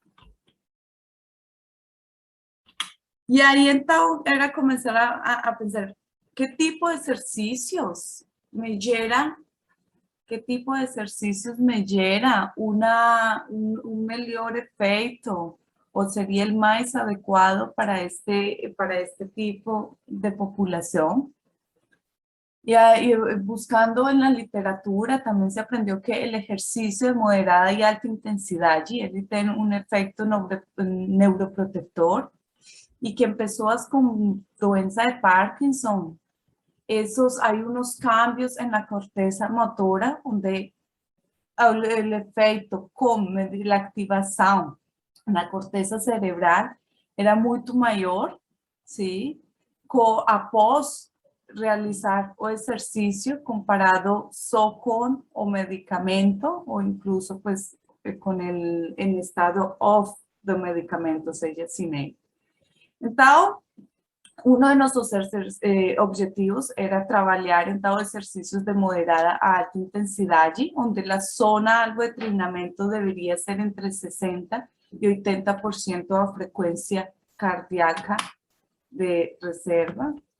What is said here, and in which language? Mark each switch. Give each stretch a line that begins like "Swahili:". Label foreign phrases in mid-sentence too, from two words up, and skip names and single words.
Portuguese: E aí, então, era começar a pensar, que tipo de exercícios me gera, que tipo de exercícios me gera um melhor efeito, ou seria o mais adequado para este tipo de população.
Spanish: Y buscando en la literatura también se aprendió que el ejercicio de moderada y alta intensidad tiene un efecto neuroprotector y que en personas con
Portuguese: doença de
Spanish: Parkinson, hay unos cambios en la corteza motora donde el efecto con la activación en la corteza cerebral era mucho mayor, ¿sí?
Portuguese: Após realizar o exercício comparado só com o medicamento ou
Spanish: incluso pues
Portuguese: com em estado off do medicamento, ou seja, sem ele. Então, um de nossos objetivos era trabalhar então exercícios de moderada a alta intensidade, onde a zona alvo de treinamento deveria ser entre 60 e 80% da frequência cardíaca de reserva.